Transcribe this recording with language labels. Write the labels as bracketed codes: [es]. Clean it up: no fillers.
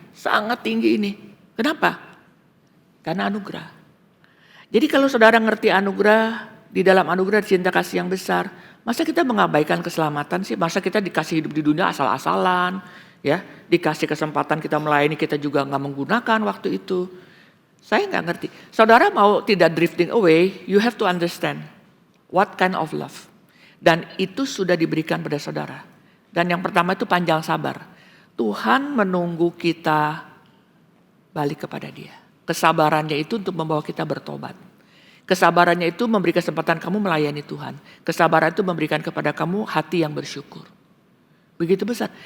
[id] Sangat tinggi ini. Kenapa? Karena anugerah. Jadi kalau saudara ngerti anugerah, di dalam anugerah cinta kasih yang besar, masa kita mengabaikan keselamatan sih? Masa kita dikasih hidup di dunia asal-asalan, ya? Dikasih kesempatan kita melayani, kita juga nggak menggunakan waktu itu. Saya nggak ngerti. Saudara mau tidak [en] drifting away, you have to understand what kind of love. [id] Dan itu sudah diberikan pada saudara. Dan yang pertama itu panjang sabar. Tuhan menunggu kita balik kepada dia. Kesabarannya itu untuk membawa kita bertobat. Kesabarannya itu memberi kesempatan kamu melayani Tuhan. Kesabaran itu memberikan kepada kamu hati yang bersyukur. Begitu besar.